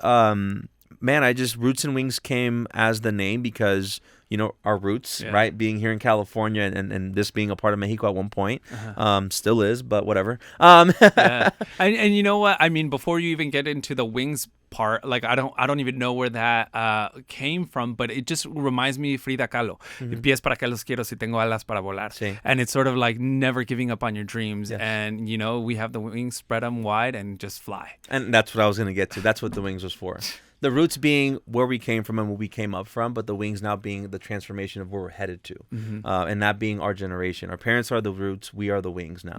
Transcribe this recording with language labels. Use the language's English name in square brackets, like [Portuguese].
[English] And Roots and Wings came as the name because, our roots, right? Being here in California and this being a part of Mexico at one point, still is, but whatever. And you know what? I mean, before you even get into the wings part, like I don't even know where that came from, but it just reminds me of Frida Kahlo. [Spanish] Pies para que los quiero si tengo alas para volar. Sí. [English] And it's sort of like never giving up on your dreams. Yes. And, we have the wings, spread them wide and just fly. And that's what I was going to get to. That's what the wings was for. The roots being where we came from and where we came up from, but the wings now being the transformation of where we're headed to. And that being our generation. Our parents are the roots. We are the wings now.